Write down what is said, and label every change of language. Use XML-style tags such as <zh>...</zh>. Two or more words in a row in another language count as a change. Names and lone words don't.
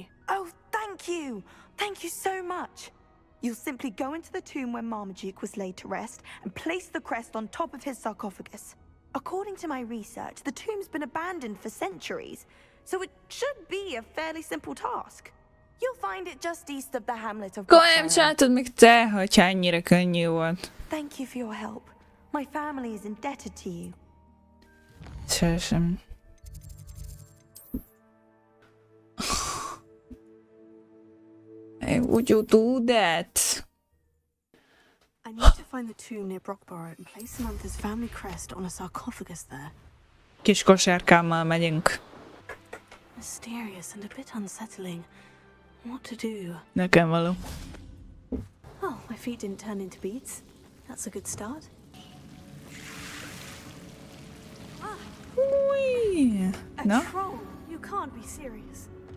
<en>Oh, thank you! Thank you so much! You'll simply go into the tomb where Marmaduke was laid to rest and place the crest on top of his sarcophagus. According to my research, the tomb's been abandoned for centuries, so it should be a fairly simple task. You'll find it just east of the hamlet of</en> <hu>Komolyan csináltad még te, hogyha ennyire könnyű volt.</hu> <en>Thank you for your help. My family is indebted to you. Sem. Hey, would you do that? I need to find the tomb near Brockborough and place Samantha's family crest on a sarcophagus there.</en> <hu>Kis kosárkámmal megyünk.</hu> <en>Mysterious and a bit unsettling. What to do?</en> <hu>Nekem való.</hu> <en>Oh, my feet didn't turn into beets. That's a good start. Ui. No? A troll? You can't be serious.</en>